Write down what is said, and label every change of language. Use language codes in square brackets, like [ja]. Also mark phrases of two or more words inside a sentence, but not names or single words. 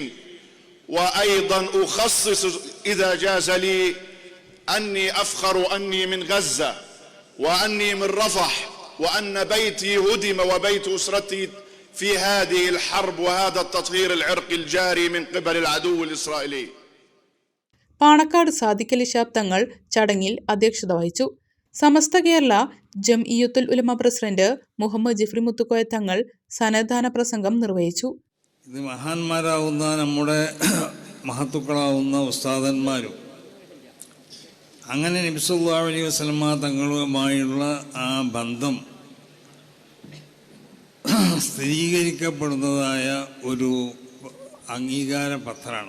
[ar] وأيضا أخصص إذا جاز لي أني أفخر أني من غزة وأني من رفح وأن بيتي هدم وبيت أسرتي في هذه الحرب وهذا التطهير العرقي الجاري من قبل العدو الإسرائيلي. [ml] പാണക്കാട് സാദിഖലി ശിഹാബ് തങ്ങൾ ചടങ്ങിൽ അധ്യക്ഷത വഹിച്ചു. സമസ്ത കേരള ജംഇയ്യത്തുൽ ഉലമ പ്രസിഡന്റ് മുഹമ്മദ് ജിഫ്രി മുത്തുക്കോയ തങ്ങൾ സന്നദ്ധാന പ്രസംഗം നിർവഹിച്ചു. ഇത് മഹാന്മാരാവുന്ന നമ്മുടെ മഹത്തുക്കളാവുന്ന ഉസ്താദന്മാരും അങ്ങനെ നബി [ar] صلى الله عليه وسلم [ml] തങ്ങളുമായുള്ള ആ ബന്ധം സ്ഥിരീകരിക്കപ്പെടുന്നതായ ഒരു അംഗീകാര പത്രമാണ്.